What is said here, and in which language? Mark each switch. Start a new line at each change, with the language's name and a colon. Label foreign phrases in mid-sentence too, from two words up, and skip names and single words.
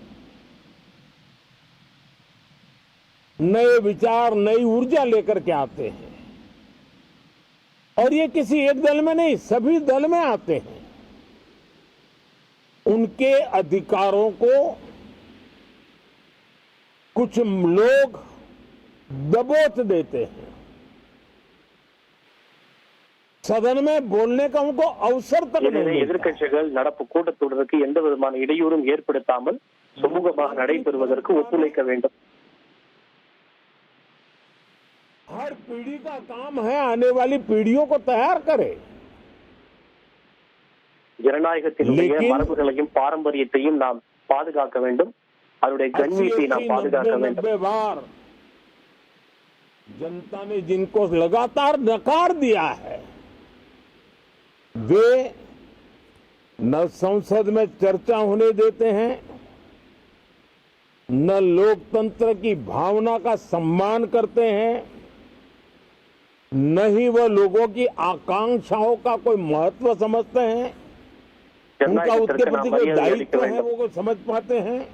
Hindi: नए विचार नई ऊर्जा लेकर के आते हैं, और ये किसी एक दल में नहीं, सभी दल में आते हैं, उनके अधिकारों को कुछ लोग दबोच देते हैं। सदन में बोलने का उनको अवसर तक नहीं मिलता।
Tamil: எதிர்க்கட்சிகள் நடப்பு கூட்டத்தொடருக்கு எந்த விதமான இடையூறும் ஏற்படுத்தாமல் சுமூகமாக நடைபெறுவதற்கு ஒத்துழைக்க வேண்டும்.
Hindi: हर पीढ़ी का काम है आने वाली पीढ़ियों को तैयार करे.
Tamil: ஜனநாயகத்தினுடைய மரபுகளையும் பாரம்பரியத்தையும் நாம் பாதுகாக்க வேண்டும். அதனுடைய கண்ணியத்தை நாம் பாதுகாக்க வேண்டும்.
Hindi: जनता ने जिनको लगातार नकार दिया है वे न संसद में चर्चा होने देते हैं, न लोकतंत्र की भावना का सम्मान करते हैं, न ही वह लोगों की आकांक्षाओं का कोई महत्व समझते हैं, उनका उसके प्रति कोई दायित्व है वो को समझ पाते हैं।